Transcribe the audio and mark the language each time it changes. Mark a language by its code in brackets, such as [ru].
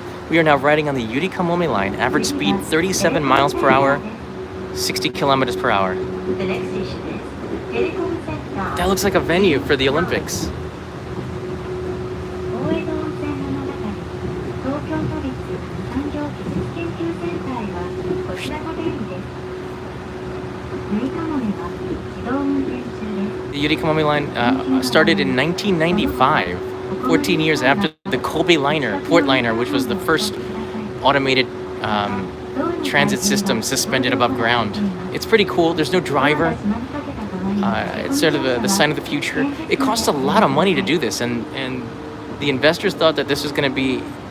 [en] We are now riding on the Yurikamome line. Average speed 37 miles per hour, 60 kilometers per hour. The next station is Telecom Center. That looks like a venue for the Olympics. [ja] 大江戸温泉物語東京都立産業技術研究センターへはこちらが便利です。ゆりかもめは自動運転中です。 [en] The Yurikamome line started in 1995, 14 years after the Kobe liner, port liner, which was the first automated transit system suspended above ground. It's pretty cool. There's no driver. It's sort of the sign of the future. It costs a lot of money to do this, and the investors thought that this was going to be.